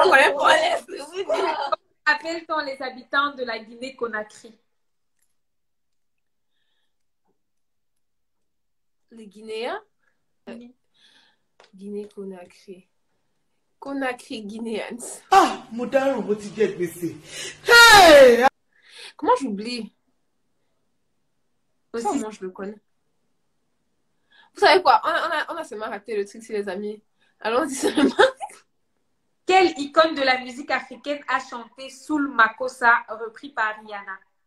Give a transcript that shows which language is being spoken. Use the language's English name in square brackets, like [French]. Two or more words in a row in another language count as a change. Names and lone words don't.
[French] On connaît pas les... Appelle-t-on les habitants de la Guinée-Conakry? Les Guinéens? Guinée-Conakry. Conakry Guinéens. [Yoruba] Ah, mo dáràn bó ti jẹ gbèsè. [French] Hey! Comment j'oublie? Aussi, Comment je le connais? Vous savez quoi? On a seulement raté le truc, si les amis. Allons-y seulement. quelle icône de la musique africaine a chanté Soul Makossa, repris par Rihanna?